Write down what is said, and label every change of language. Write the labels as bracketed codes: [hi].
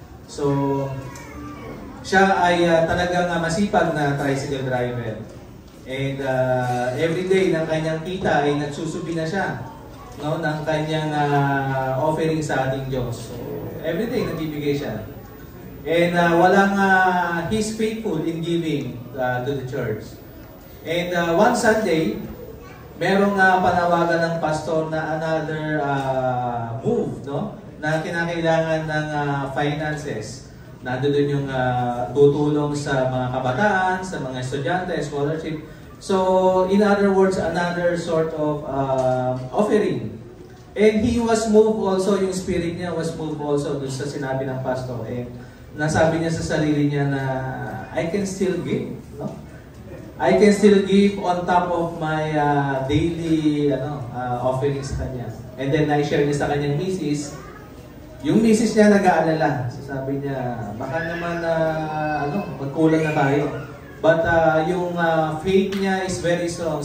[tl] So, siya ay talagang masipag na tricycle driver. And everyday ng kanyang kita ay nagsusubi na siya, no, ng kanyang offering sa ating Diyos. So, everyday nagbibigay siya. [en] And walang he's faithful in giving to the church. [tl] And one Sunday, merong panawagan ng pastor na [en] another move, [tl] no, na kinakailangan ng finances. Nandoon yung tutulong sa mga kabataan, sa mga estudyante, scholarship. [en] So, in other words, another sort of offering. And he was moved also, [tl] yung spirit niya [en] was moved also [tl] dun sa sinabi ng pastor. And nasabi niya sa sarili niya na, [en] I can still give. [tl] No? [en] I can still give on top of my daily offerings [tl] sa kanya. And then, na-share niya sa kanyang misis. Yung misis niya nag-aalala. So, sabi niya, baka naman magkulang na tayo. [en] But [tl] yung [en] faith niya is very strong.